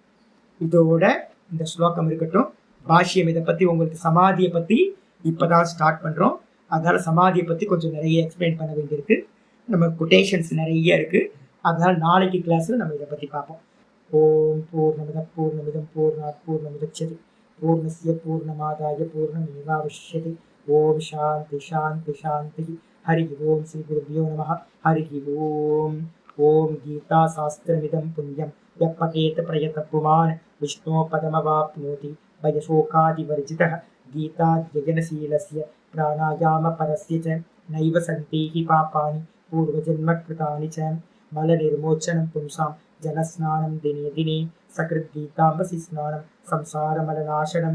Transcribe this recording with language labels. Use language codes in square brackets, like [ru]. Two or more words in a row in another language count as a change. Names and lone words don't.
[ta] இதோட இந்த ஸ்லோகம் இருக்கட்டும். பாஷ்யம் இதை பத்தி உங்களுக்கு சமாதியை பத்தி இப்பதான் ஸ்டார்ட் பண்றோம். அதனால சமாதியை பத்தி கொஞ்சம் நிறைய எக்ஸ்பிளைன் பண்ண வேண்டியிருக்கு. நம்ம கொட்டேஷன்ஸ் நிறைய இருக்கு. அதனால நாளைக்கு கிளாஸ்ல நம்ம இதை பத்தி பார்ப்போம். [sa] ओम् पूर्णमद पूर्णमिदम् पूर्णात् पूर्णमुदच्यते पूर्णस्य पूर्णमादाय पूर्णमेवावशिष्यते. ओम् शान्ति शान्ति शान्ति. हरि ओम् श्री गुरुभ्यो नमः. हरि ओम्. ओम् गीता शास्त्रमिदम् पुण्यम् यप्पकेत प्रयत पुमान् विष्णो पदमवाप्नोति भयशोकादिवर्जितः. गीताध्ययनशीलस्य प्राणायामपरस्य च नैव सन्ति हि पापानि पूर्वजन्मकृतानि च. मलनिर्मोचनं पुंसां जनस्नानं दिने दिने सकृद्गीताम्बसि स्नानं संसारमलनाशनं.